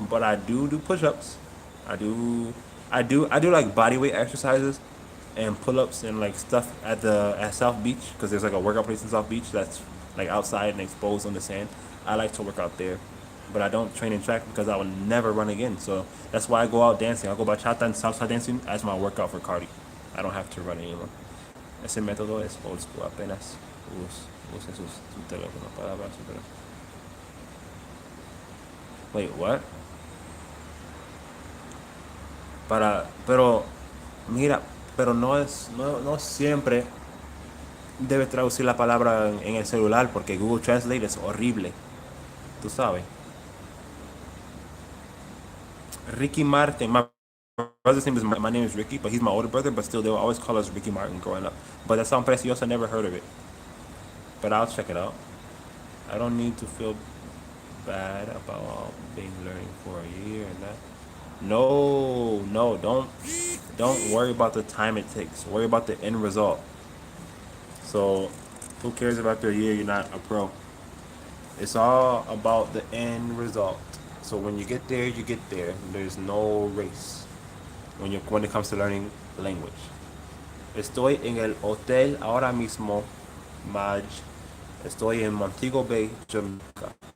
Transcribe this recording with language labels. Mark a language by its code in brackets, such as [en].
[en] But I do push-ups. I do. I do like body weight exercises and pull-ups and like stuff at South Beach because there's like a workout place in South Beach that's like outside and exposed on the sand. I like to work out there, but I don't train in track because I would never run again. So that's why I go out dancing. I go bachata and salsa dancing as my workout for cardio. I don't have to run anymore. [es] Ese método es [en] old school. [es] Apenas use su teléfono para ver su teléfono. [en] Wait, what? [es] Pero mira, pero no siempre debes traducir la palabra en el celular porque Google Translate es horrible. Tú sabes. [en] Ricky Martin. My brother's name is my name is Ricky, but he's my older brother. But still, they will always call us Ricky Martin growing up. But that sounds precioso. I never heard of it. But I'll check it out. I don't need to feel bad about being learning for a year and that. No, don't worry about the time it takes. Worry about the end result. So, who cares about the year you're not a pro? It's all about the end result. So when you get there, you get there. There's no race when it comes to learning language. [es] Estoy en el hotel ahora mismo, Madge. Estoy en Montego Bay, Jamaica.